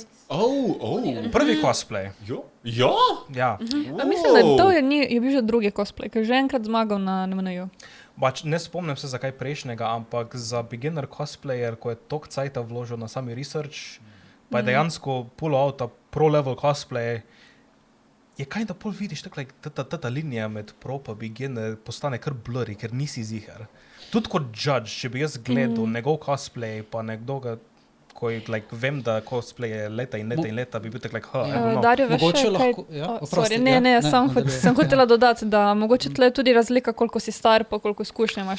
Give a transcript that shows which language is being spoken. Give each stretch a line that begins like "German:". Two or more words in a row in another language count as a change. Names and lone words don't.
Slovenian: Prvi cosplay. Ja. Mislim, da to je bil že drugi cosplay, ker je že enkrat zmagal na MNU. Ne spomnim se zakaj prejšnjega, ampak za
English: beginner cosplayer,
Slovenian: ko je toliko cajta vložil na sami research, pa je dejansko
English: pull out pro level cosplay,
Slovenian: je
English: kind of
Slovenian: pol vidiš, tako like, ta linija med pro pa beginner postane kar blurry, ker nisi ziher. Tudi kot judge, če bi jaz gledal njegov cosplay, pa nekdo ko like, vem, da cosplay je leta in leta, bi bil tak like, Dario, veš še kaj? Sem hotela dodati, da mogoče tle tudi razlika, koliko si star, pa koliko izkušnje imaš.